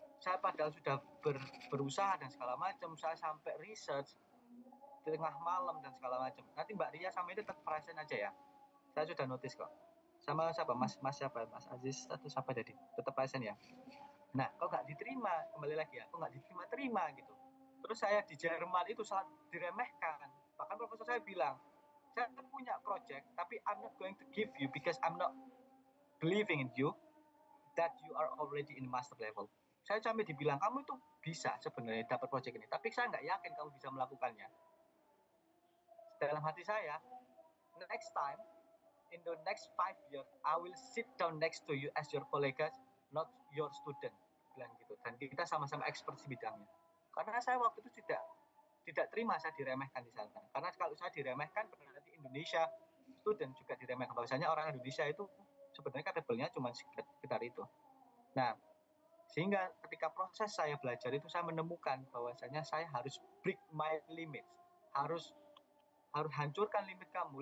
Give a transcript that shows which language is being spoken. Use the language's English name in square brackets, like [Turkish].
[Indonesian] Saya padahal sudah berusaha dan segala macam. Saya sampai research tengah malam dan segala macam. Nanti Mbak Ria sama itu tetap present aja ya. Saya sudah notice kok. Sama siapa? Mas siapa? Mas Aziz atau siapa tadi? Tetap present ya. Nah, kok nggak diterima? Kembali lagi ya, kok nggak diterima gitu. Terus saya di Jerman itu sangat diremehkan. Bahkan profesor saya bilang, saya punya project, tapi [English] I'm not going to give you because I'm not believing in you that you are already in master level. [Indonesian] Saya sampai dibilang, kamu itu bisa sebenarnya dapat project ini, tapi saya nggak yakin kamu bisa melakukannya. Dalam hati saya, [English] next time, in the next 5 years, I will sit down next to you as your colleague, not your student, [Indonesian] bilang gitu. Dan kita sama-sama expert di bidangnya. Karena saya waktu itu tidak terima saya diremehkan di sana. Karena kalau saya diremehkan, berarti Indonesia student juga diremehkan. Bahwasanya orang Indonesia itu sebenarnya capable-nya cuma sekitar itu. Nah, sehingga ketika proses saya belajar itu saya menemukan bahwasanya saya harus [English] break my limits, [Indonesian] harus hancurkan limit kamu.